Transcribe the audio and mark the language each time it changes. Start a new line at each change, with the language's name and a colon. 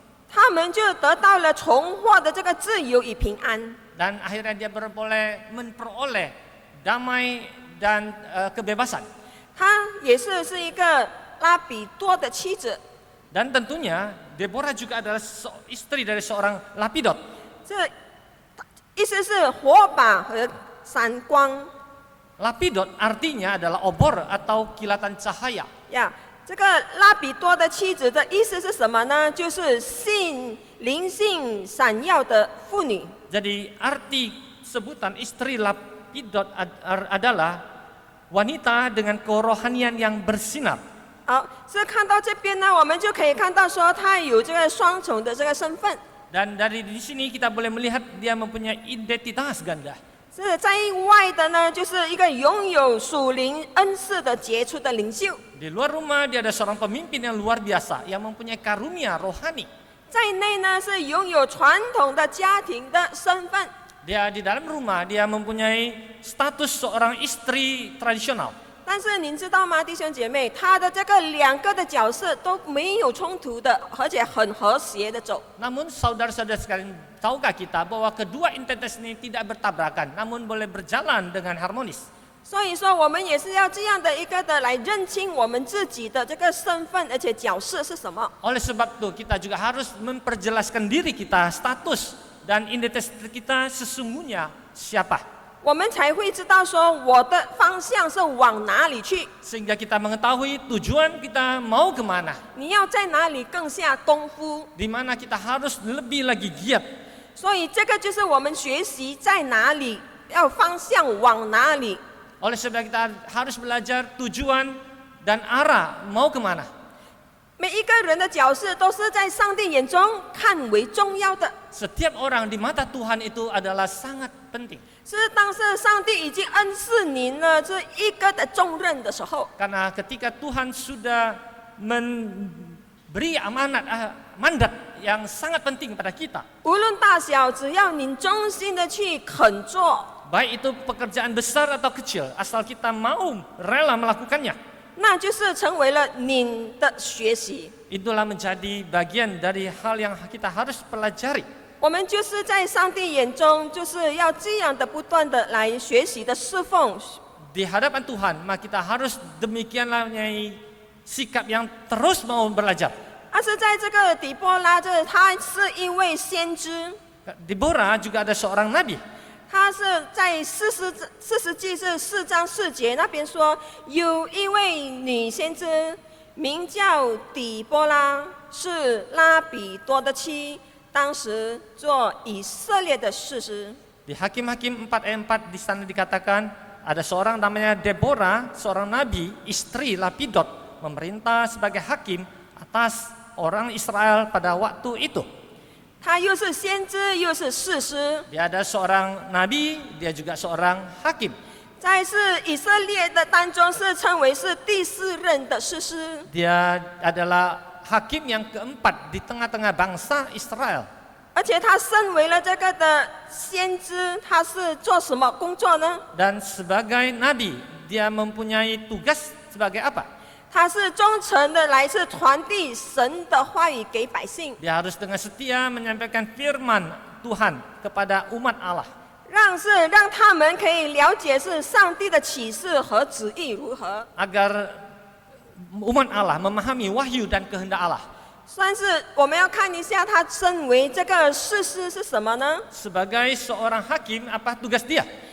Chinese: 他们就得到了重获的这个自由与平安。
Indonesian: Dan akhirnya dia memperoleh damai dan kebebasan.
Chinese: 他也是一个拉比多的妻子。
Indonesian: Dan tentunya Deborah juga adalah istri dari seorang Lapidot.
Chinese: 这意思是火把和闪光。
Indonesian: Lapidot artinya adalah obor atau kilatan cahaya.
Chinese: 呀，这个拉比多的妻子的意思是什么呢？就是灵性闪耀的妇女。
Indonesian: Jadi arti sebutan istri Lapidot adalah wanita dengan kerohanian yang bersinar.
Chinese: 好，所以看到这边呢，我们就可以看到说，她有这个双重的这个身份。
Indonesian: Dan dari di sini kita boleh melihat dia mempunyai identitas ganda.
Chinese: 是在外的呢，就是一个拥有属灵恩赐的杰出的领袖。
Indonesian: Di luar rumah dia ada seorang pemimpin yang luar biasa yang mempunyai karunia rohani.
Chinese: 在内呢，是拥有传统的家庭的身份。
Indonesian: Dia di dalam rumah dia mempunyai status seorang istri tradisional.
Chinese: 但是您知道吗，弟兄姐妹，他的这个两个的角色都没有冲突的，而且很和谐的走。
Indonesian: Namun saudara-saudara sekalian, tahukah kita bahwa kedua identitas ini tidak bertabrakan, namun boleh berjalan dengan harmonis.
Chinese: 所以说，我们也是要这样的一个的来认清我们自己的这个身份，而且角色是什么。
Indonesian: Oleh sebab itu kita juga harus memperjelaskan diri kita, status dan identitas kita sesungguhnya siapa.
Chinese: 我们才会知道说我的方向是往哪里去。
Indonesian: Sehingga kita mengetahui tujuan kita mau kemana.
Chinese: 你要在哪里更下功夫？
Indonesian: Di mana kita harus lebih lagi giat.
Chinese: 所以这个就是我们学习在哪里，要方向往哪里。
Indonesian: Oleh sebab kita harus belajar tujuan dan arah mau kemana.
Chinese: 每一个人的角色都是在上帝眼中看为重要的。
Indonesian: Setiap orang di mata Tuhan itu adalah sangat penting.
Chinese: 是当是上帝已经恩赐您了这一个的重任的时候，
Indonesian: Karena ketika Tuhan sudah memberi mandat yang sangat penting pada kita.
Chinese: 无论大小，只要你忠心的去肯做，
Indonesian: Baik itu pekerjaan besar atau kecil, asal kita mau rela melakukannya.
Chinese: 那就是成为了你的学习。
Indonesian: Itulah menjadi bagian dari hal yang kita harus pelajari.
Chinese: 我们就是在上帝眼中，就是要这样的不断的来学习的侍奉。
Indonesian: Di hadapan Tuhan, maka kita harus demikianlah sikap yang terus mau belajar.
Chinese: 但是在这个底波拉，他是一位先知，
Indonesian: Deborah juga ada seorang nabi.
Chinese: 他是在四世纪是4章4节那边说，有一位女先知名叫底波拉，是拉比多的妻，当时做以色列的士师。
Indonesian: Di Hakim-Hakim 4 ayat 4 di sana dikatakan ada seorang namanya Deborah, seorang nabi, istri Lapidot, memerintah sebagai hakim atas orang Israel pada waktu itu.
Chinese: 他又是先知，又是士师，
Indonesian: Dia ada seorang nabi, dia juga seorang hakim.
Chinese: 在是以色列的当中是称为是第4任的士师。
Indonesian: Dia adalah hakim yang keempat di tengah-tengah bangsa Israel.
Chinese: 而且他身为了这个的先知，他是做什么工作呢？
Indonesian: Dan sebagai nabi, dia mempunyai tugas sebagai apa?
Chinese: 他是忠诚的来是传递神的话语给百姓，
Indonesian: Dia harus dengan setia menyampaikan firman Tuhan kepada umat Allah.
Chinese: 让他们可以了解是上帝的启示和旨意如何。
Indonesian: Agar umat Allah memahami wahyu dan kehendak Allah.
Chinese: 但是我们要看一下，他身为这个士师是什么呢？
Indonesian: Sebagai seorang hakim, apa tugas dia?